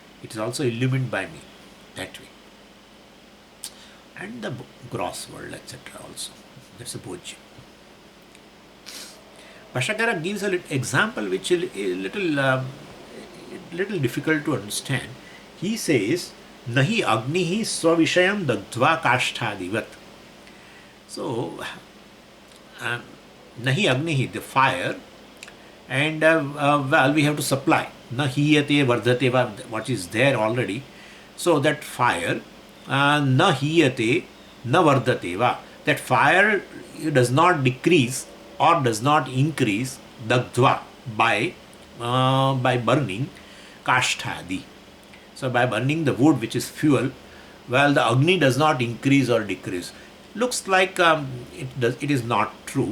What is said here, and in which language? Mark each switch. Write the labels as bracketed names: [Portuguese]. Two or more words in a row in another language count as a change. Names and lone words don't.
[English] It is also illumined by me, that way. and the gross world, etc. also. That's a bhojya. Bhashyakara gives an example which is a little difficult to understand. He says, [Sanskrit] Nahi agnihi svavishayam dadva kashtadivat. So, Nahi agnihi, [English] the fire, and well, we have to supply. [Sanskrit] Na hiyate vardhate, [English] what is there already. So, that fire, [Sanskrit] na hiyate, na vardhate va. [English] That fire does not decrease or does not increase dagdva by burning kashtadi. So by burning the wood, which is fuel, well, the agni does not increase or decrease. Looks like it is not true.